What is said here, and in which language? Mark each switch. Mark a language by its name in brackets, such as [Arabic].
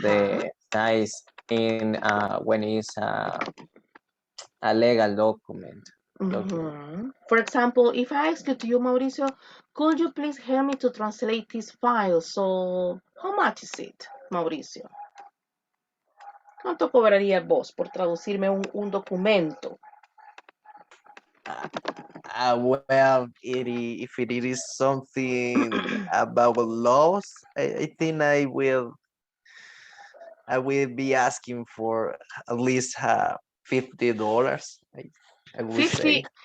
[English] the size in when it's a legal document. For example, if I ask you to you, Mauricio, could you please help me to translate this file? So, how much is it, Mauricio? [Spanish] ¿Cuánto cobraría vos por traducirme un documento? [English] Well, if it is something about laws, I think I will I will be asking for at least $50. I would 50 say,